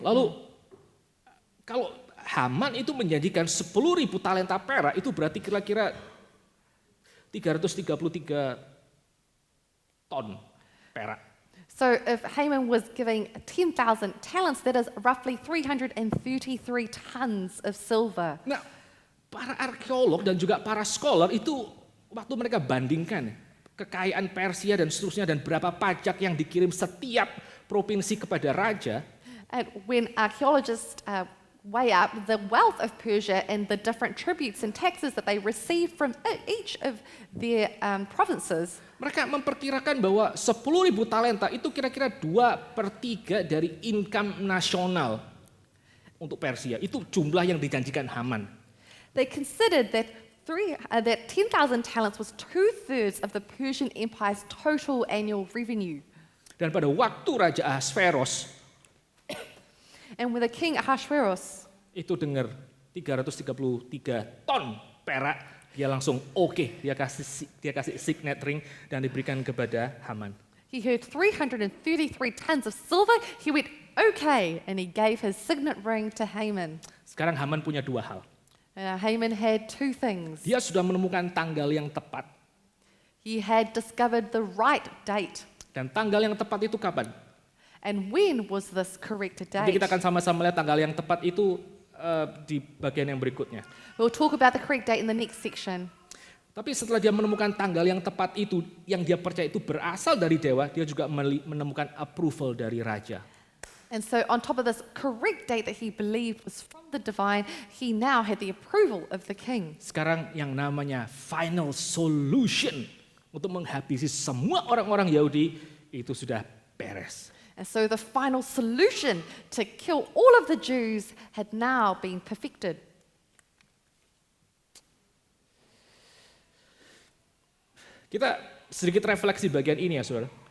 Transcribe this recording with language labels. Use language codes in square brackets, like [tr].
[id] Lalu kalau Haman itu menjanjikan 10.000 talenta perak, itu berarti kira-kira 333 ton perak. [en] So if Haman was giving 10,000 talents, that is roughly 333 tons of silver. [id] Nah, para arkeolog dan juga para scholar itu waktu mereka bandingkan kekayaan Persia dan seterusnya dan berapa pajak yang dikirim setiap provinsi kepada raja. [en] And when archaeologists weigh up the wealth of Persia and the different tributes and taxes that they received from each of their provinces, [id] mereka memperkirakan bahwa 10.000 talenta itu kira-kira 2/3 dari income nasional untuk Persia. Itu jumlah yang dijanjikan Haman. [en] they considered that 10,000 talents was 2/3 of the Persian Empire's total annual revenue. [id] Dan pada waktu Raja Ahasveros [en] And when the king Ahasuerus [id] itu dengar 333 ton perak, dia langsung oke, dia kasih [en] signet ring [id] dan diberikan kepada Haman. [en] he heard 333 tons of silver, he went okay, and he gave his signet ring to Haman. [id] Sekarang Haman punya 2 hal. [en] Haman had 2 things. [id] Dia sudah menemukan tanggal yang tepat. [en] He had discovered the right date. [id] Dan tanggal yang tepat itu kapan? [en] And when was this correct [id] Nanti [en] date? [id] kita akan sama-sama lihat tanggal yang tepat itu di bagian yang berikutnya. [en] We'll talk about the correct date in the next section. [id] Tapi setelah dia menemukan tanggal yang tepat itu, yang dia percaya itu berasal dari dewa, dia juga menemukan approval dari raja. [en] And so on top of this correct date that he believed was from the divine, he now had the approval of the king. [id] Sekarang yang namanya [en] final solution [id] untuk menghabisi semua orang-orang Yahudi itu sudah beres. [en] And so the final solution to kill all of the Jews had now been perfected. [id] Kita sedikit refleksi bagian ini ya saudara.